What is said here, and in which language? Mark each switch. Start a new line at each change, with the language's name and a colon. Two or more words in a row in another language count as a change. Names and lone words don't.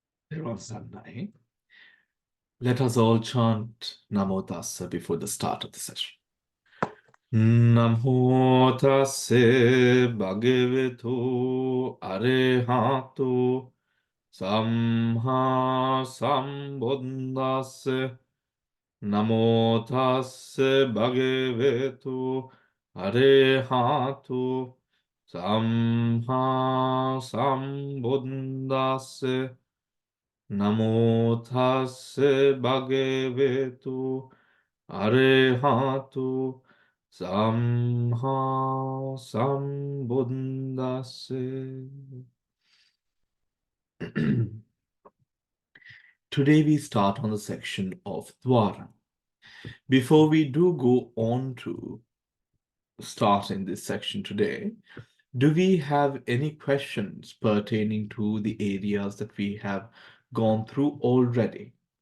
Pali: Dvara Sangaha.
English: Let us all chant
Pali: Namo Tassa
English: before the start of the session.
Pali: Namo Tassa Bhagavato Arahato Samma Sambuddhassa. Namo Tassa Bhagavato Arahato Samma Sambuddhassa. Namo Tassa Bhagavato Arahato Samma Sambuddhassa.
English: Today we start on the section of Dvara. Before we do go on to start in this section today, do we have any questions pertaining to the areas that we have gone through already?